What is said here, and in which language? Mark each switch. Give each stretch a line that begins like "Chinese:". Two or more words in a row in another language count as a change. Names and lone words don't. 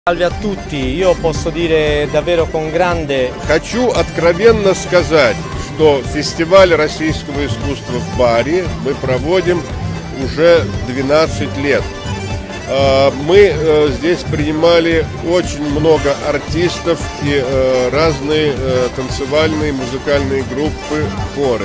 Italian: Salve a tutti, io posso dire davvero con grande
Russian: Хочу откровенно сказать, что фестиваль российского искусства в Бари мы проводим уже 12 лет. Мы здесь принимали очень много артистов и разные танцевальные, музыкальные группы, хоры.